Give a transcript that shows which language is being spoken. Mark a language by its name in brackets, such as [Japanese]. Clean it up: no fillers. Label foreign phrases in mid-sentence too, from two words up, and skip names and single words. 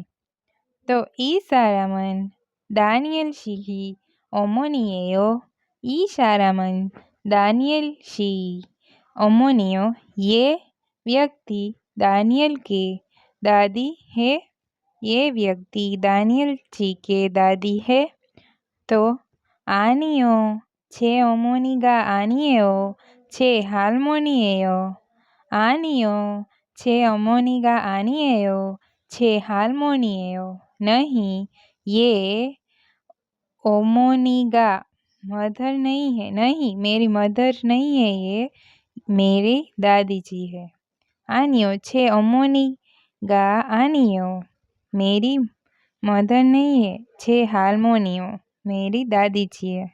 [Korean] तो 이 사람은 다니엘 씨 어머니예요. 이 사람은 다니엘 씨 어머니요। [Hindi] ये व्यक्ति दानियल के दादी है, ये व्यक्ति दानियल जी के दादी है। [Korean] तो 아니요, 제 어머니가 아니에요. 제 할머니예요. 아니요, 제 어머니가 아니에요. 제 할머니예요. [Hindi] नहीं, ये ओमोनीगा मदर नहीं है, नहीं मेरी मदर नहीं है, ये मेरी दादी जी है। [Korean] 아니요 제 어머니가 아니요 [Hindi] मेरी मदर नहीं है, [Korean] 제 할머니예요 [Hindi] मेरी दादी जी है।